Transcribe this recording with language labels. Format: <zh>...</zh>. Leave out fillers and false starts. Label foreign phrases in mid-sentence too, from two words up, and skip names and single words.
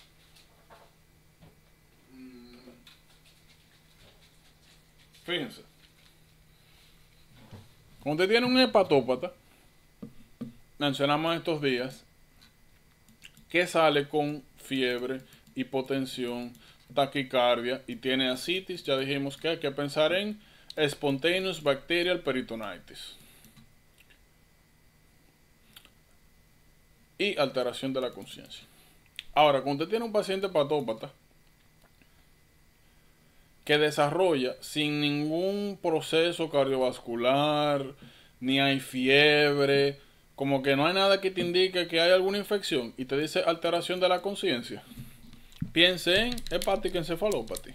<es>Fíjense. Cuando usted tiene un hepatópata, mencionamos estos días, que sale con fiebre, hipotensión, taquicardia y tiene ascitis, ya dijimos que hay que pensar en</es> <en>spontaneous bacterial peritonitis</en> <es>y alteración de la conciencia. Ahora, cuando usted tiene un paciente hepatópata que desarrolla sin ningún proceso cardiovascular, ni hay fiebre, como que no hay nada que te indique que hay alguna infección y te dice alteración de la conciencia, piense en hepática encefalopatía.</es>